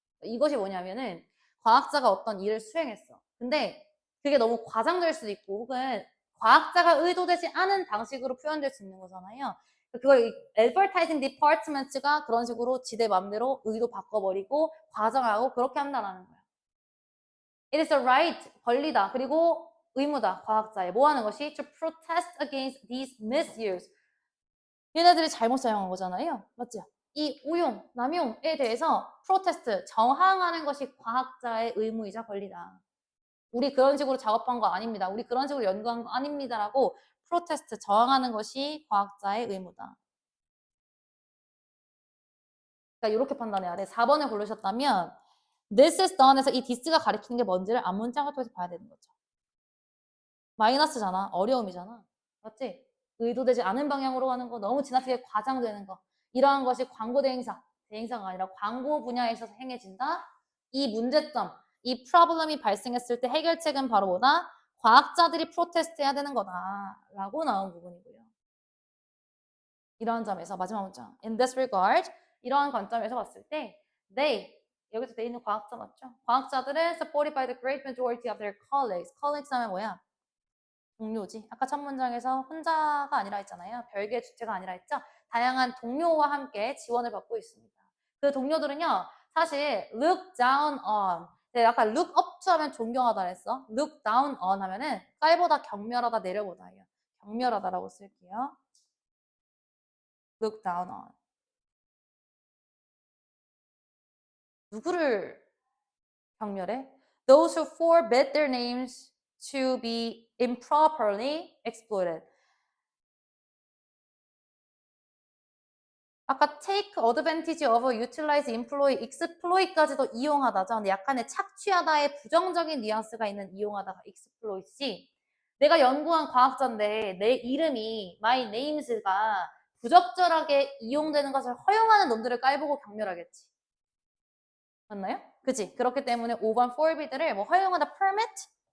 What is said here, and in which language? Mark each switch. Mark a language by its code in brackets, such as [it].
[ko] 이것이 뭐냐면은 과학자가 어떤 일을 수행했어. 근데 그게 너무 과장될 수도 있고 혹은 과학자가 의도되지 않은 방식으로 표현될 수 있는 거잖아요. 그걸 [en] advertising department [ko] 가 그런 식으로 지대 맘대로 의도 바꿔버리고 과장하고 그렇게 한다는 거야. [en] It is a right, [ko] 권리다. 그리고 의무다. 과학자의. 뭐 하는 것이? [en] To protest against these misuse. [ko] 얘네들이 잘못 사용한 거잖아요. 맞죠? 이 우용, 남용에 대해서 프로테스트, 저항하는 것이 과학자의 의무이자 권리다. 우리 그런 식으로 작업한 거 아닙니다. 우리 그런 식으로 연구한 거 아닙니다라고 프로테스트, 저항하는 것이 과학자의 의무다. 그러니까 이렇게 판단해야 돼. 4번을 고르셨다면 [en] this is done [ko] 에서 이 this가 가리키는 게 뭔지를 앞문장을 통해서 봐야 되는 거죠. 마이너스잖아. 어려움이잖아. 맞지? 의도되지 않은 방향으로 가는 거, 너무 지나치게 과장되는 거. 이러한 것이 광고 대행사가 아니라 광고 분야에 있어서 행해진다. 이 문제점, 이 프로블럼이 발생했을 때 해결책은 바로 뭐다? 과학자들이 프로테스트 해야 되는 거다. 라고 나온 부분이고요. 이러한 점에서 마지막 문장. [en] In this regard, [ko] 이러한 관점에서 봤을 때 they, 여기서 they 있는 과학자 맞죠? 과학자들은 [en] supported by the great majority of their colleagues. [ko] colleagues 하면 뭐야? 동료지. 아까 첫 문장에서 혼자가 아니라 했잖아요. 별개의 주체가 아니라 했죠. 다양한 동료와 함께 지원을 받고 있습니다. 그 동료들은요, 사실 [en] look down on. [ko] 네, 아까 [en] look up to [ko] 하면 존경하다 했어. [en] look down on [ko] 하면은 깔보다 경멸하다 내려보다예요. 경멸하다라고 쓸게요. look down on. 누구를 경멸해? [en] Those who forbid their names to be improperly exploited. [ko] 아까 take advantage of, utilize, employ, exploit까지도 이용하다죠. 근데 약간의 착취하다의 부정적인 뉘앙스가 있는 이용하다가 exploit이지. 내가 연구한 과학자인데 내 이름이 [en] my names [ko] 가 부적절하게 이용되는 것을 허용하는 놈들을 깔보고 경멸하겠지. 맞나요? 그치? 그렇기 때문에 5번 forbid를 뭐 허용하다 permit?